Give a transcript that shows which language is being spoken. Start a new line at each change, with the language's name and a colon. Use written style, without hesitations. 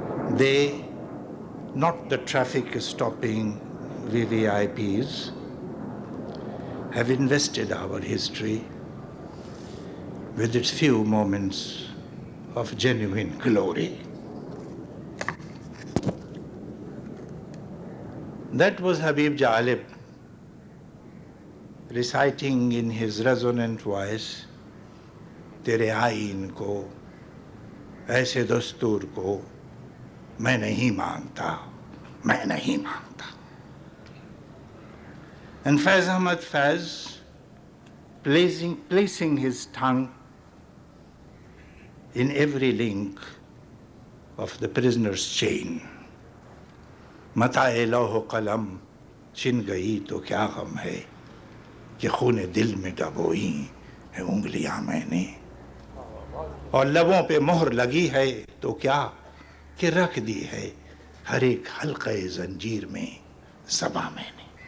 English: They, not the traffic-stopping VVIPs, have invested our history with its few moments of genuine glory. That was Habib Jalib reciting in his resonant voice,
Hindi: तेरे आईन को, ऐसे दस्तूर को, मैं नहीं मानता,
English: मैं नहीं मानता. And Faiz Ahmad Faiz, placing his tongue in every link of the prisoner's chain.
Hindi: मताए लौह कलम छिन गई तो क्या गम है कि खूने दिल में डबोई है उंगलियां मैंने और लबों पे मोहर लगी है तो क्या कि रख दी है हर एक हल्के जंजीर में ज़बां मैंने.